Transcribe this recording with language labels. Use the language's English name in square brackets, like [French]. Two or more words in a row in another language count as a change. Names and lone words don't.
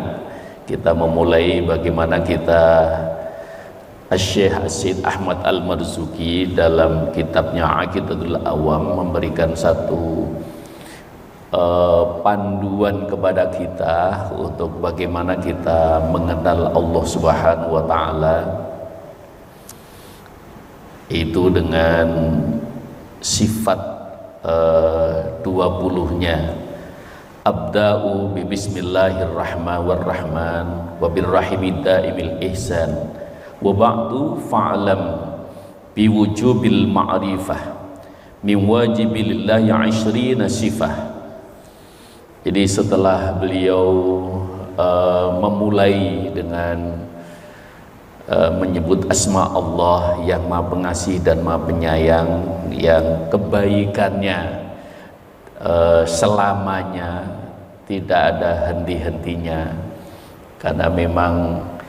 [Indonesian] Kita memulai bagaimana kita Syekh Said Ahmad Al-Marzuki dalam kitabnya Aqidatul Awam memberikan satu panduan kepada kita untuk bagaimana kita mengenal Allah [Arabic] سبحانه وتعالى, [Indonesian] itu dengan sifat 20-nya. [Arabic] أبدأ ب بسم الله الرحمن الرحمن وبالرحيم دائم الإحسان وبعد فاعلم بوجوب المعرفة من واجب لله عشرين صفة. [Indonesian] Jadi setelah beliau memulai dengan menyebut asma Allah yang Maha Pengasih dan Maha Penyayang, yang kebaikannya selamanya tidak ada henti-hentinya, karena memang